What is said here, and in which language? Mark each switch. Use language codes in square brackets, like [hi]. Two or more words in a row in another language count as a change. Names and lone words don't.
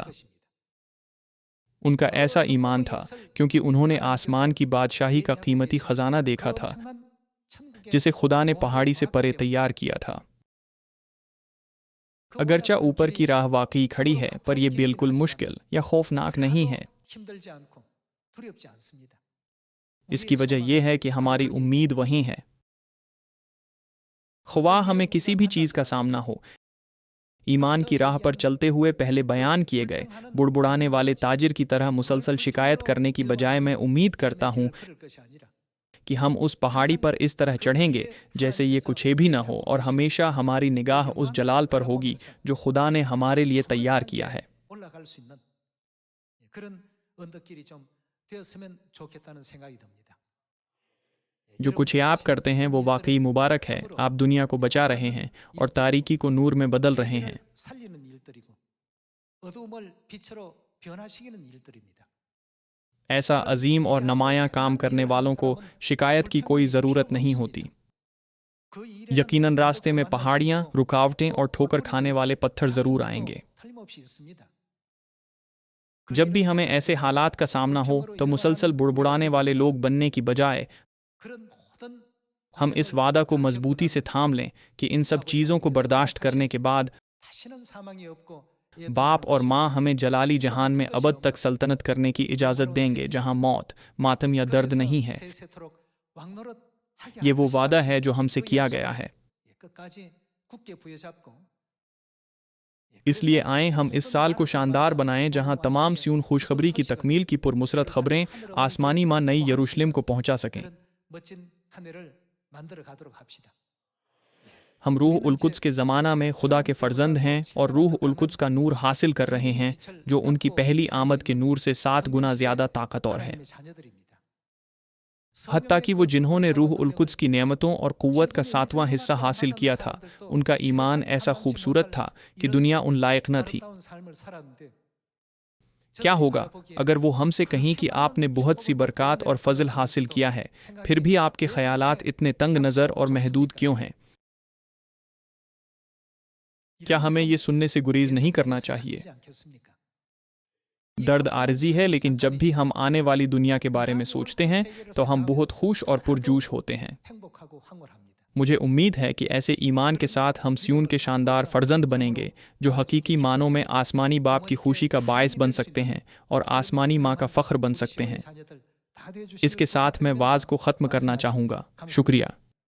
[ur] ان کا ایسا ایمان تھا کیونکہ انہوں نے آسمان کی بادشاہی کا قیمتی خزانہ دیکھا تھا جسے خدا نے پہاڑی سے پرے تیار کیا تھا۔ اگرچہ اوپر کی راہ واقعی کھڑی ہے پر یہ بالکل مشکل یا خوفناک نہیں ہے۔ اس کی وجہ یہ ہے کہ ہماری امید وہیں ہے۔ خواہ ہمیں کسی بھی چیز کا سامنا ہو، ایمان کی راہ پر چلتے ہوئے پہلے بیان کیے گئے بڑبڑانے والے تاجر کی طرح مسلسل شکایت کرنے کی بجائے میں امید کرتا ہوں کہ ہم اس پہاڑی پر اس طرح چڑھیں گے جیسے یہ کچھ بھی نہ ہو، اور ہمیشہ ہماری نگاہ اس جلال پر ہوگی جو خدا نے ہمارے لیے تیار کیا ہے. [ko] 올라갈 수 있는 그런 언덕길이 좀 되었으면 좋겠다는 생각이 듭니다. [ur] جو کچھ آپ کرتے ہیں وہ واقعی مبارک ہے. آپ دنیا کو بچا رہے ہیں اور تاریکی کو نور میں بدل رہے ہیں. [ko] 살리는 일들이고 어두움을 빛으로 변화시키는 일들입니다. [ur] ایسا عظیم اور نمایاں کام کرنے والوں کو شکایت کی کوئی ضرورت نہیں ہوتی. [ko] 그 일에는 [ur] یقیناً راستے میں پہاڑیاں، رکاوٹیں اور ٹھوکر کھانے والے پتھر ضرور آئیں گے. [ko] 틀림없이 있습니다. [ur] جب بھی ہمیں ایسے حالات کا سامنا ہو تو مسلسل بڑبڑانے والے لوگ بننے کی بجائے [ko] 그런 모든 [ur] ہم اس وعدہ کو مضبوطی سے تھام لیں کہ ان سب چیزوں کو برداشت کرنے کے بعد [ko] 다시는 사망이 없고 [ur] باپ اور ماں ہمیں جلالی جہان میں ابد تک سلطنت کرنے کی اجازت دیں گے، جہاں موت، ماتم یا درد نہیں ہے. [ko] 세세토록 왕노릇하게 [ur] ये [ko] 할 [ur] वो [ko] 것이다. [ur] وعدہ ہے جو ہم سے کیا گیا ہے. [ko] 끝까지 굳게 부여잡고 [ur] اس لیے آئیں ہم اس سال کو شاندار بنائیں جہاں تمام صیون خوشخبری کی تکمیل کی پرمسرت خبریں آسمانی ماں نئی یروشلم کو پہنچا سکیں. [ko] 그런 멋진 한 해를 만들어 가도록 합시다. [ur] ہم روح القدس کے زمانہ میں خدا کے فرزند ہیں اور روح القدس کا نور حاصل کر رہے ہیں جو ان کی پہلی آمد کے نور سے 7 گنا زیادہ طاقتور ہے. [ko] 하나님의 자녀들입니다. [ur] حتیٰ کہ وہ جنہوں نے روح القدس کی نعمتوں اور قوت کا ساتواں حصہ حاصل کیا تھا، ان کا ایمان ایسا خوبصورت تھا کہ دنیا ان لائق نہ تھی. [ko] 아름다운 삶을 살았는데 [ur] کیا ہوگا اگر وہ ہم سے کہیں کہ آپ نے بہت سی برکات اور فضل حاصل کیا ہے، پھر بھی آپ کے خیالات اتنے تنگ نظر اور محدود کیوں ہیں? کیا ہمیں یہ سننے سے گریز نہیں کرنا چاہیے? درد عارضی ہے، لیکن جب بھی ہم آنے والی دنیا کے بارے میں سوچتے ہیں تو ہم بہت خوش اور پرجوش ہوتے ہیں. [ko] 행복하고 황홀합니다. [ur] مجھے امید ہے کہ ایسے ایمان کے ساتھ ہم صیون کے شاندار فرزند بنیں گے جو حقیقی معنوں میں آسمانی باپ کی خوشی کا باعث بن سکتے ہیں اور آسمانی ماں کا فخر بن سکتے ہیں. [ko] 자녀들 다 되어주시길 [ur] اس کے ساتھ میں وعظ کو ختم کرنا چاہوں گا. शुक्रिया।